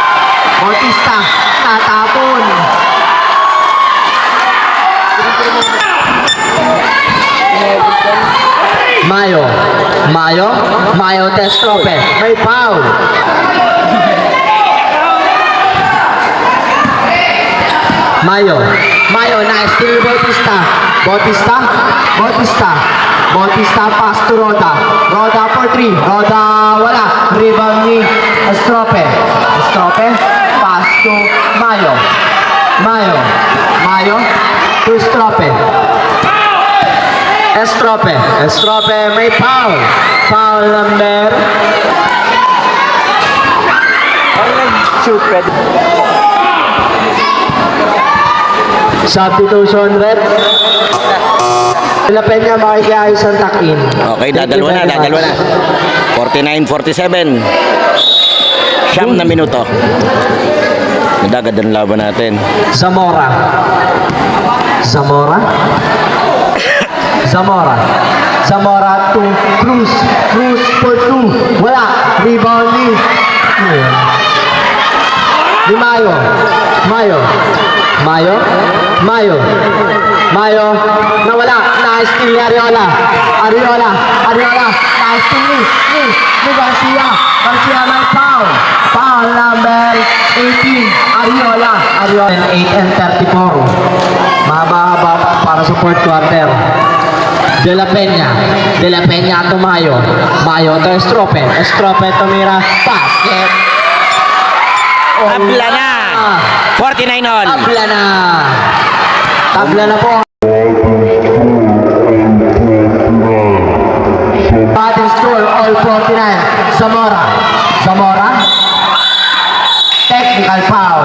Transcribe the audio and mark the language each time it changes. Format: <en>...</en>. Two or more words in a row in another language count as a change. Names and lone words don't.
<tl>Natapon. Mayo to Estrope. May foul. Mayo,</tl> <en>nice steal Bautista, pass to Roda for 3,</en> <tl>Roda wala, rebound ni Estrope,</tl> <en>pass to Mayo to Estrope,</en> <tl>may foul number. Shoot, pwede.</tl> <en>Substitution red.</en> <tl>De La Peña makikiayos ang tuck-in.</tl> <en>Okay, Thank you</en> <tl>dadalwa na,</tl> <en>very</en> <tl>dadalwa na.</tl> <en>much.</en> <tl>49-47. Siyam na minuto. Nadagad ang laban natin. Zamora. Zamora. Zamora. Zamora to Cruz.</tl> <en>Cruz for 2.</en> <tl>Wala. Rebound ni Mayo. Mayo. Mayo. Mayo. Mayo. Nawala. Na-steal ni Ariola. Ariola. Ariola. Na-steal ni Garcia. Garcia may foul.</tl> <en>Foul number 18.</en> <tl>Ariola. Ariola. 8 and 34. Mahaba-haba para sa</tl> <en>fourth quarter.</en> <tl>De La Peña. De La Peña to Mayo. Mayo to Estrope. Estrope to Mira. Basket. Tabla na. 49 all. Tabla na. Tabla na po. Ating score, all 49. Zamora. Zamora.</tl> <en>Technical foul.</en>